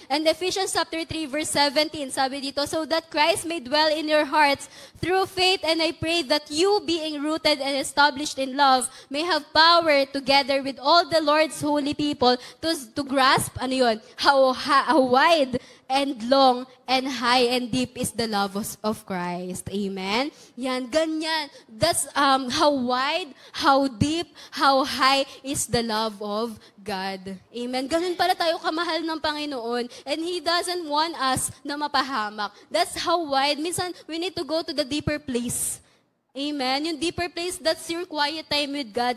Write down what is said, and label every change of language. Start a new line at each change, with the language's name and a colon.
English: And Ephesians chapter 3, verse 17,
Filipino: sabi dito,
English: so that Christ may dwell in your hearts through faith, and I pray that you, being rooted and established in love, may have power together with all the Lord's holy people to grasp,
Filipino: ano yun,
English: how wide and long and high and deep is the love of Christ. Amen?
Filipino: Yan, ganyan.
English: That's how wide, how deep, how high is the love of God. Amen?
Filipino: Ganun pala tayo kamahal ng Panginoon.
English: And He doesn't want us
Filipino: na mapahamak.
English: That's how wide. Minsan, we need to go to the deeper place. Amen? Yung deeper place, that's your quiet time with God.